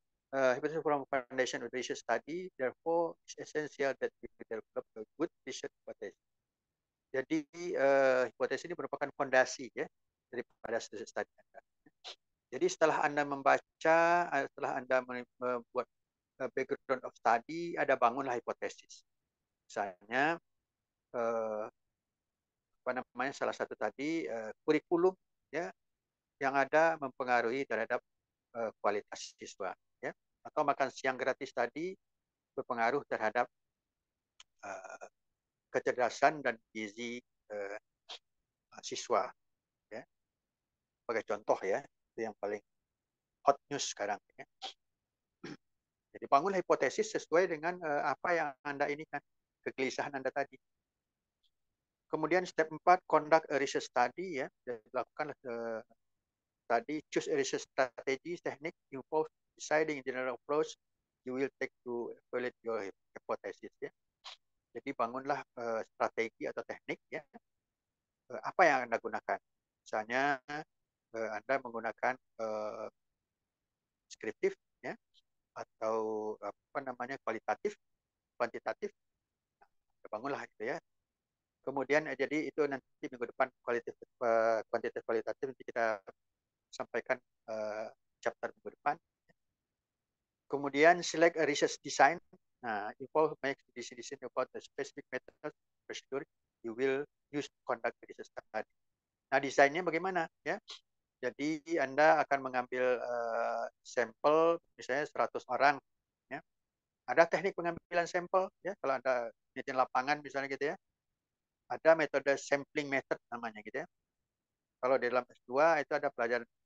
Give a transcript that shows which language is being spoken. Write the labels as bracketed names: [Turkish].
[English] Hypothesis from foundation of research study, therefore it's essential that we develop a good research hypothesis. [Indonesian] Jadi hipotesis ini merupakan fondasi ya daripada studi Anda. Jadi setelah Anda membaca, setelah Anda membuat [English] background of study, [Indonesian] ada bangunlah hipotesis. Misalnya apa namanya, salah satu tadi kurikulum ya yang ada mempengaruhi terhadap kualitas siswa ya, atau makan siang gratis tadi berpengaruh terhadap kecerdasan dan gizi siswa ya. Sebagai contoh ya, itu yang paling hot news sekarang ya. Jadi bangun hipotesis sesuai dengan apa yang Anda inginkan, kegelisahan Anda tadi. [English] Kemudian step 4, conduct a research study ya. [Indonesian] Lakukan tadi, [English] choose a research strategy, technique involves deciding general approach you will take to evaluate your hypothesis ya. [Indonesian] Jadi bangunlah strategi atau teknik ya. Apa yang Anda gunakan? Misalnya Anda menggunakan deskriptif ya, atau apa namanya, kualitatif, kuantitatif. Bangunlah itu ya. Kemudian jadi itu nanti minggu depan kuantitatif kualitatif nanti kita sampaikan chapter minggu depan. [English] Kemudian select a research design. Nah, involve make decision about the specific method procedure you will use to conduct research study. [Indonesian] Nah, desainnya bagaimana ya? Jadi Anda akan mengambil sampel misalnya 100 orang ya. Ada teknik pengambilan sampel ya, kalau Anda penelitian lapangan misalnya gitu ya. Ada metode sampling method namanya gitu ya. Kalau di dalam S2 itu ada pelajaran.